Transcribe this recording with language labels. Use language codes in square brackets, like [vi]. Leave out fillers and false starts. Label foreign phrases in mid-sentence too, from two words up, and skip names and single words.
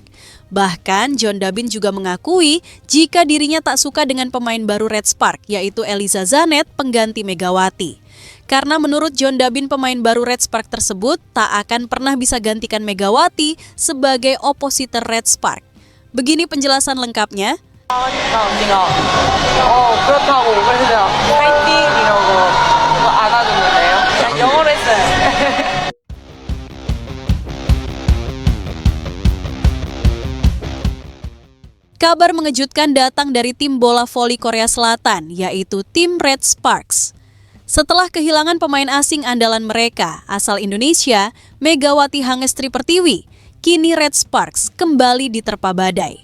[id] Bahkan John Dabin juga mengakui jika dirinya tak suka dengan pemain baru Red Spark, yaitu Eliza Zanet, pengganti Megawati. Karena menurut John Dabin pemain baru Red Spark tersebut tak akan pernah bisa gantikan Megawati sebagai opositor Red Spark. Begini penjelasan lengkapnya. [ko] 그렇다고 그래서 파이팅 이러고 안아줬는데요. 영어로 했어요. [id] Kabar mengejutkan datang dari tim bola voli Korea Selatan, yaitu tim Red Sparks. Setelah kehilangan pemain asing andalan mereka, asal Indonesia, Megawati Hangestri Pertiwi, kini Red Sparks kembali diterpa badai.